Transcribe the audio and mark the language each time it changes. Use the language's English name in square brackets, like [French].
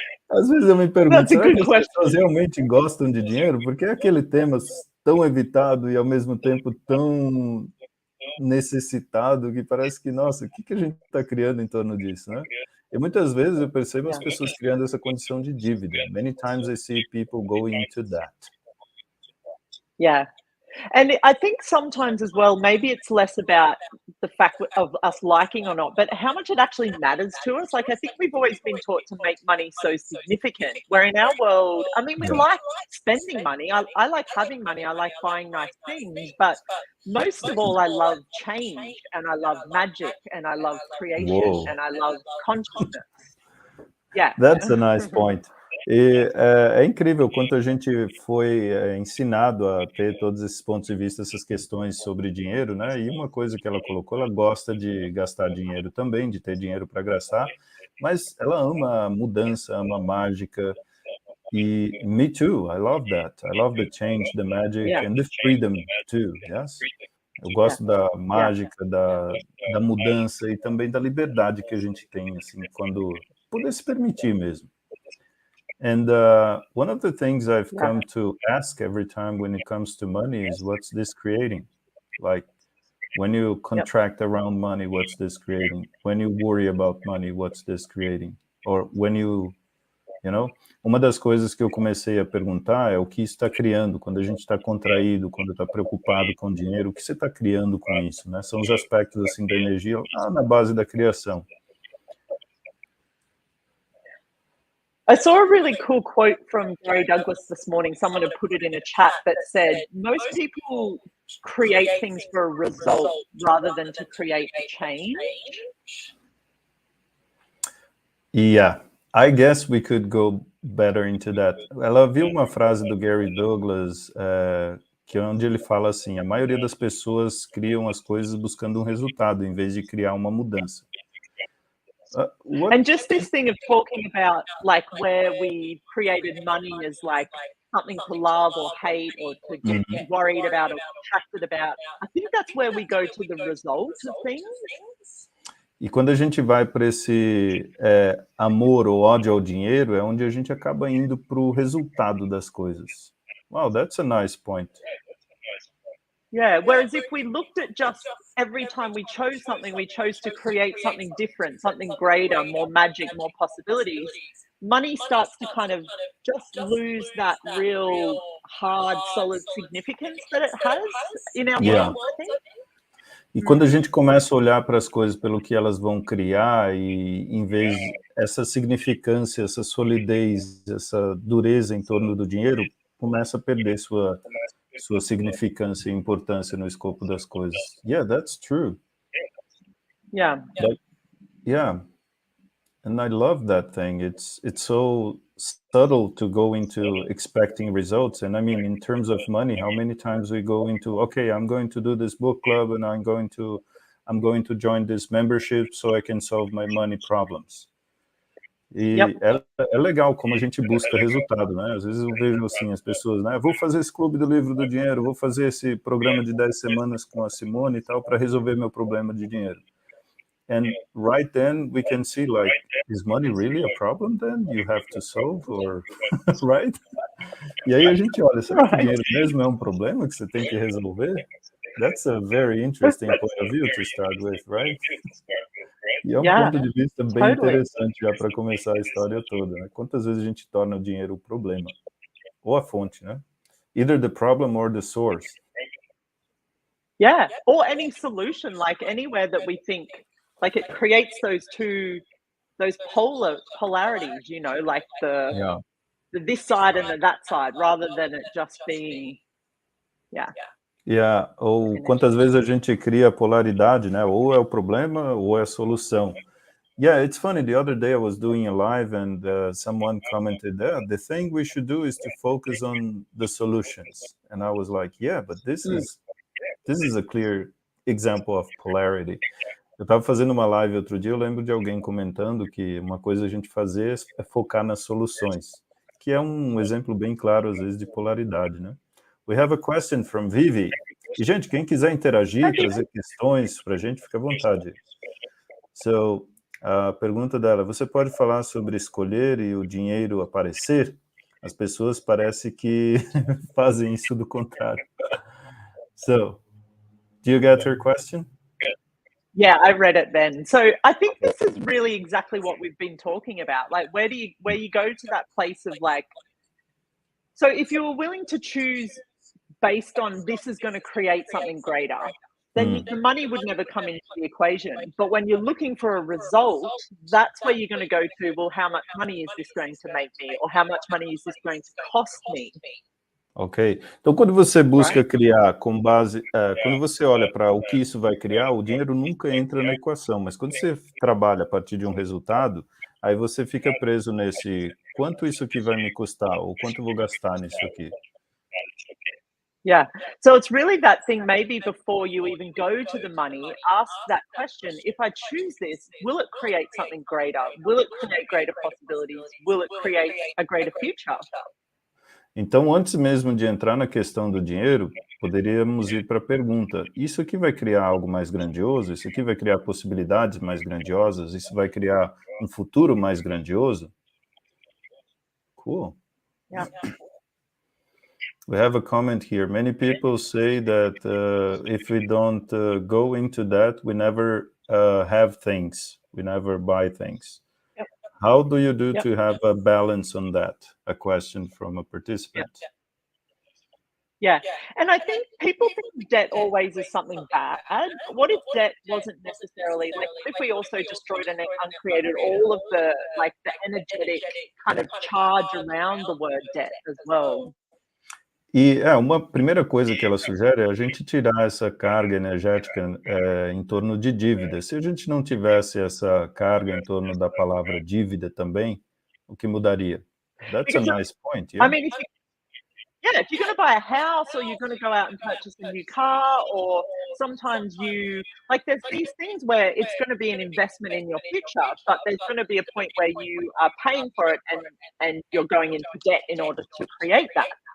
[Portuguese] Às vezes eu me pergunto, será que as pessoas realmente gostam de dinheiro? Porque é aquele tema tão evitado e, ao mesmo tempo, tão necessitado, que parece que, nossa, o que a gente está criando em torno disso, né? E muitas vezes eu percebo as pessoas criando essa condição de dívida. [English] Many times I see people going into that. Yeah. And I think sometimes as well, maybe it's less about the fact of us liking or not, but how much it actually matters to us. Like, I think we've always been taught to make money so significant, where in our world, I mean, we Yeah. like spending money. I like having money. I like buying nice things, but most of all, I love change and I love magic and I love creation Whoa. and I love consciousness. Yeah. That's a nice point. [Portuguese] E é incrível quanto a gente foi ensinado a ter todos esses pontos de vista, essas questões sobre dinheiro, né? E uma coisa que ela colocou, ela gosta de gastar dinheiro também, de ter dinheiro para gastar, mas ela ama a mudança, ama a mágica. [English] E me too, I love that. I love the change, the magic Yeah. and the freedom too, yes? [Portuguese] Eu gosto da mágica, da mudança e também da liberdade que a gente tem, assim, quando poder se permitir mesmo. [English] And one of the things I've come to ask every time when it comes to money is, what's this creating? Like, when you contract around money, what's this creating? When you worry about money, what's this creating? Or when you know? [Portuguese] Uma das coisas que eu comecei a perguntar é o que isso está criando, quando a gente está contraído, quando está preocupado com dinheiro, o que você está criando com isso, né? São os aspectos, assim, da energia lá na base da criação. [English] I saw a really cool quote from Gary Douglas this morning. Someone had put it in a chat that said, most people create things for a result rather than to create a change. Yeah, I guess we could go better into that. [Portuguese] Ela viu uma frase do Gary Douglas, que onde ele fala assim, a maioria das pessoas criam as coisas buscando um resultado, em vez de criar uma mudança. [English] And just this thing of talking about, like, where we created money as like something to love or hate or to get worried about or distracted about, I think that's where we go to the result of things. [Portuguese] E quando a gente vai para esse amor ou ódio ao dinheiro, é onde a gente acaba indo para o resultado das coisas. [English] Wow, that's a nice point. Yeah, whereas if we looked at just every time we chose something, we chose to create something different, something greater, more magic, more possibilities, money starts to kind of just lose that real hard, solid significance that it has in our world, I think. [Portuguese] E quando a gente começa a olhar para as coisas pelo que elas vão criar, e em vez essa significância, essa solidez, essa dureza em torno do dinheiro, começa a perder sua significância e importância no escopo das coisas. [English] Yeah, that's true. Yeah. Yeah. And I love that thing. It's so subtle to go into expecting results. And I mean, in terms of money, how many times we go into, okay, I'm going to do this book club and I'm going to join this membership so I can solve my money problems. [Portuguese] E é legal como a gente busca resultado, né? Às vezes eu vejo assim as pessoas, né? Vou fazer esse clube do livro do dinheiro, vou fazer esse programa de 10 semanas com a Simone e tal para resolver meu problema de dinheiro. [English] And right then we can see, like, is money really a problem then you have to solve, or right? [Portuguese] E aí a gente olha, será que o dinheiro mesmo é um problema que você tem que resolver? [English] That's a very interesting point of view to start with, right? [Portuguese] E é um ponto de vista bem interessante já para começar a história toda, né? Quantas vezes a gente torna o dinheiro o problema? Ou a fonte, né? [English] Either the problem or the source. Yeah, or any solution, like anywhere that we think, like it creates those polarities, you know, like the this side and the that side, rather than it just being, [Portuguese] ou quantas vezes a gente cria polaridade, né? Ou é o problema ou é a solução. [English] Yeah, it's funny. The other day I was doing a live and someone commented, the thing we should do is to focus on the solutions. And I was like, yeah, but this is a clear example of polarity. [Portuguese] Eu estava fazendo uma live outro dia, eu lembro de alguém comentando que uma coisa a gente fazer é focar nas soluções, que é um exemplo bem claro, às vezes, de polaridade, né? [English] We have a question from Vivi. [Portuguese] E, gente, quem quiser interagir, trazer questões para a gente, fica à vontade. So, a pergunta dela, você pode falar sobre escolher e o dinheiro aparecer? As pessoas parece que fazem isso do contrário. [English] So, do you get her question? Yeah, I read it then. So I think this is really exactly what we've been talking about. Like, where you go to that place of like, so if you were willing to choose based on this is going to create something greater, then the money would never come into the equation. But when you're looking for a result, that's where you're going to go to, well, how much money is this going to make me? Or how much money is this going to cost me? Ok. [Portuguese] Então, quando você busca criar com base, quando você olha para o que isso vai criar, o dinheiro nunca entra na equação, mas quando você trabalha a partir de um resultado, aí você fica preso nesse quanto isso aqui vai me custar, ou quanto eu vou gastar nisso aqui. [English] Yeah. So it's really that thing, maybe before you even go to the money, ask that question. If I choose this, will it create something greater? Will it create greater possibilities? Will it create a greater future? [Portuguese] Então, antes mesmo de entrar na questão do dinheiro, poderíamos ir para a pergunta: isso aqui vai criar algo mais grandioso? Isso aqui vai criar possibilidades mais grandiosas? Isso vai criar um futuro mais grandioso? [English] Cool. Yeah. We have a comment here. Many people say that if we don't go into that, we never have things. We never buy things. Yep. How do you do to have a balance on that? A question from a participant. Yeah. And I think people think debt always is something bad. What if debt wasn't necessarily like, what if we also destroyed and uncreated all of the like the energetic kind of charge around the word debt as well? [Portuguese] E uma primeira coisa que ela sugere é a gente tirar essa carga energética em torno de dívida. Se a gente não tivesse essa carga em torno da palavra dívida também, o que mudaria? [English] That's a nice point, yeah? I mean, if you're going to buy a house or you're going to go out and purchase a new car, or sometimes there's these things where it's going to be an investment in your future, but there's going to be a point where you are paying for it and you're going into debt in order to create that.